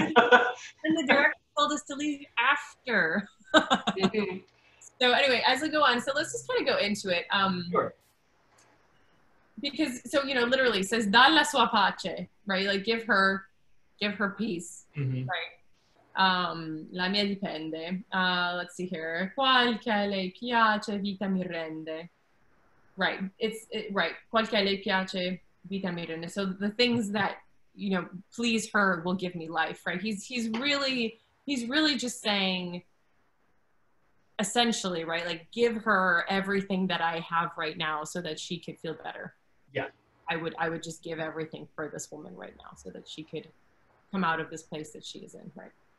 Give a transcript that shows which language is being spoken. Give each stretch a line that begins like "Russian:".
English: And the director told us to leave after. So anyway, as we go on, so let's just kind of go into it. Sure. Because so literally it says
Italian: "dalla sua pace,"
English: right? Like give her peace, right?
Italian: La mia dipende.
English: Let's see here.
Italian: Qual che a lei piace, vita mi rende.
English: Right. Right.
Italian: Qual che a lei piace, vita mi rende.
English: So the things that please her will give me life, right? He's really just saying, essentially, right? Like give her everything that I have right now so that she could feel better. Yeah. I would just give everything for this woman right now so that she could come out of this place that she is in, right?